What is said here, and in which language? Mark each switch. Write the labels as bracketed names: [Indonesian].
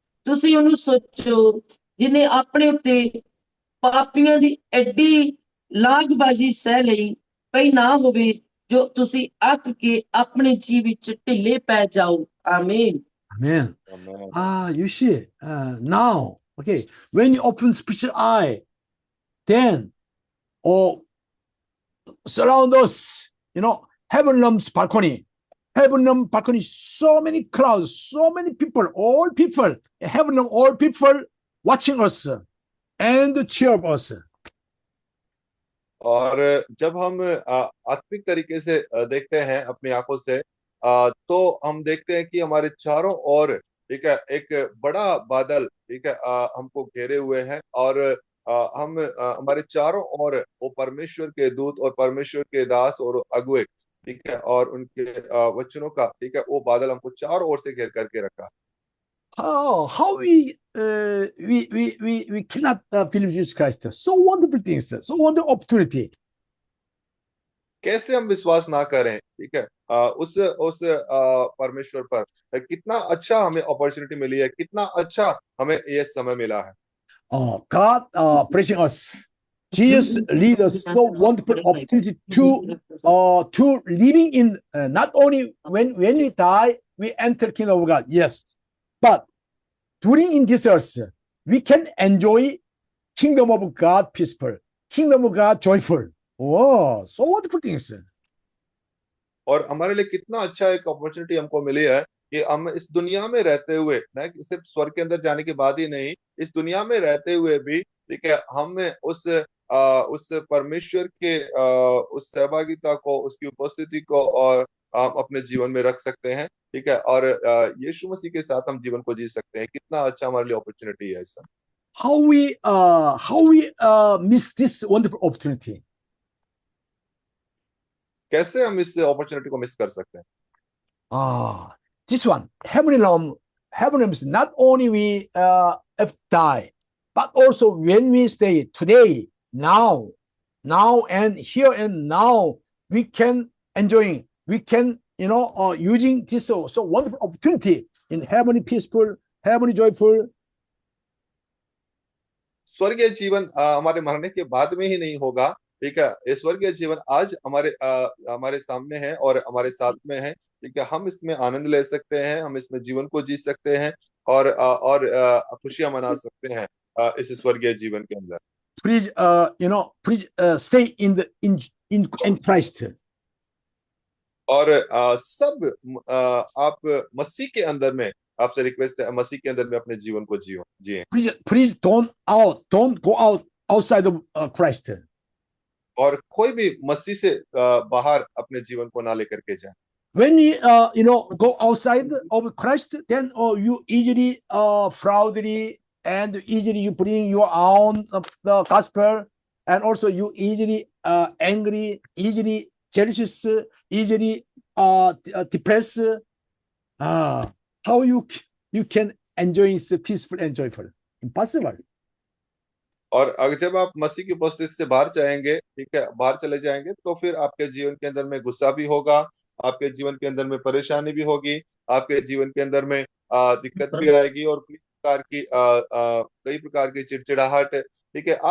[Punjabi] ਤੁਸੀਂ ਉਹਨੂੰ ਸੋਚੋ ਜਿਨੇ ਆਪਣੇ ਉੱਤੇ ਪਾਪੀਆਂ ਦੀ ਐਡੀ ਲਾਗਬਾਜ਼ੀ ਸਹਿ ਲਈ, ਪਈ ਨਾ ਹੋਵੇ ਜੋ ਤੁਸੀਂ ਅੱਕ ਕੇ ਆਪਣੇ ਜੀਵ ਵਿੱਚ ਢਿੱਲੇ ਪੈ ਜਾਓ। ਆਮੀਨ। [English] Amen. Amen. You see, now, okay, when you open spiritual eye, then, surround us, heaven's balcony, so many crowds, so many people, all people, all people watching us and cheer us. [Hindi] और जब हम आत्मिक तरीके से देखते हैं अपनी आंखों से, तो हम देखते हैं कि हमारे चारों ओर, ठीक है, एक बड़ा बादल, ठीक है, हमको घेरे हुए हैं, और हम हमारे चारों ओर वो परमेश्वर के दूत और परमेश्वर के दास और अगुए, ठीक है, और उनके वचनों का, ठीक है, वो बादल हमको चारों ओर से घेर करके रखा। [English] How we cannot believe Jesus Christ. So wonderful things, so wonderful opportunity. [Hindi] कैसे हम विश्वास ना करें, ठीक है, उस परमेश्वर पर कितना अच्छा हमें अपॉर्चुनिटी मिली है, कितना अच्छा हमें ये समय मिला है। [English] God blessing us. Jesus lead us so wonderful opportunity to living in not only when we die we enter kingdom of God, yes, but during in this earth we can enjoy kingdom of God peaceful, kingdom of God joyful. Oh, so wonderful things. [Hindi] और हमारे लिए कितना अच्छा एक opportunity हमको मिली है कि हम इस दुनिया में रहते हुए, न सिर्फ स्वर्ग के अंदर जाने के बाद ही नहीं, इस दुनिया में रहते हुए भी, ठीक है, हम उस उस परमेश्वर के उस सहभागिता को, उसकी उपस्थिति को और अपने जीवन में रख सकते हैं, ठीक है, और यीशु मसीह के साथ हम जीवन को जी सकते हैं। कितना अच्छा हमारे लिए अपॉर्चुनिटी है इसका। [English] how we miss this wonderful opportunity? [Hindi] कैसे हम इस अपॉर्चुनिटी को मिस कर सकते हैं? [English] This one, heavenly realms, not only we have to die, but also when we stay today, now and here and now, we can enjoying, we can, using this so wonderful opportunity in heavenly peaceful, heavenly joyful. [Hindi] स्वर्गीय जीवन हमारे मरने के बाद में ही नहीं होगा, ठीक है। ये स्वर्गीय जीवन आज हमारे सामने है और हमारे साथ में है, ठीक है। हम इसमें आनंद ले सकते हैं, हम इसमें जीवन को जी सकते हैं और खुशियां मना सकते हैं इस स्वर्गीय जीवन के अंदर। [English] Please, please stay in Christ. [Hindi] और सब आप मसीह के अंदर में, आपसे रिक्वेस्ट है, मसीह के अंदर में अपने जीवन को जिए। [English] Please don't go outside of Christ. [Hindi] और कोई भी मसीह से बाहर अपने जीवन को ना लेकर के जाए। [English] When you go outside of Christ, then you easily fraudly and easily you bring your own the gospel, and also you easily angry, easily jealous, easily depressed. How you can enjoy peaceful and joyful? Impossible. [Hindi] और अगर जब आप मसीह की उपस्थिति से बाहर जाएंगे, ठीक है, बाहर चले जाएंगे, तो फिर आपके जीवन के अंदर में गुस्सा भी होगा, आपके जीवन के अंदर में परेशानी भी होगी, आपके जीवन के अंदर में दिक्कत भी आएगी और कई प्रकार की चिड़चिड़ाहट, ठीक है।